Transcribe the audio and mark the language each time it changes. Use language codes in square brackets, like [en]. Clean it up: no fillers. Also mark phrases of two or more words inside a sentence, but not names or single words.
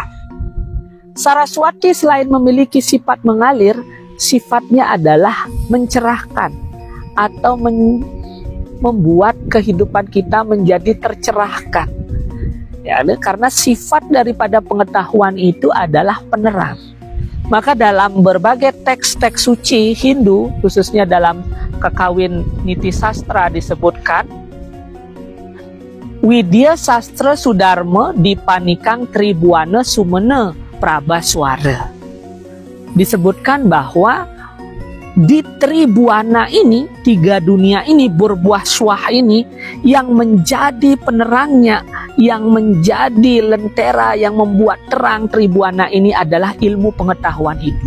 [id] Saraswati selain memiliki sifat mengalir, sifatnya adalah mencerahkan atau membuat kehidupan kita menjadi tercerahkan. Ya, karena sifat daripada pengetahuan itu adalah penerang. Maka dalam berbagai teks-teks suci Hindu, khususnya dalam Kakawin Niti Sastra disebutkan, [kaw] Widya Sastra Sudharma Dipanikang Tribuana Sumena Prabaswara. [id] disebutkan bahwa di Tribuana ini, 3 dunia ini, berbuah suah ini, yang menjadi penerangnya, yang menjadi lentera, yang membuat terang Tribuana ini adalah ilmu pengetahuan hidup.